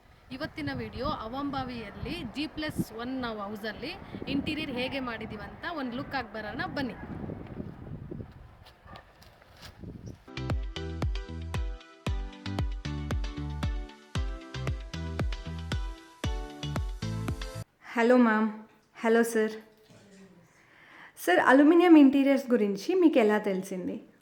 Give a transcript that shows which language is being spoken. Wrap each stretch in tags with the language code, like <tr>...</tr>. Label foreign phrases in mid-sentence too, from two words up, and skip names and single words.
<kn>ಇವತ್ತಿನ ವಿಡಿಯೋ ಅವಂಬಾವಿಯಲ್ಲಿ G+1 ನಾವು ಹೌಸಲ್ಲಿ ಇಂಟೀರಿಯರ್ ಹೇಗೆ ಮಾಡಿದ್ದೀವಿ ಅಂತ ಒಂದು ಲುಕ್ ಆಗಿ ಬರೋಣ ಬನ್ನಿ.</kn> <en>Hello ma'am. Hello sir.</en> <te>సార్</te> <en>aluminium interiors</en> <te>గురించి మీకు ఎలా తెలిసింది?</te>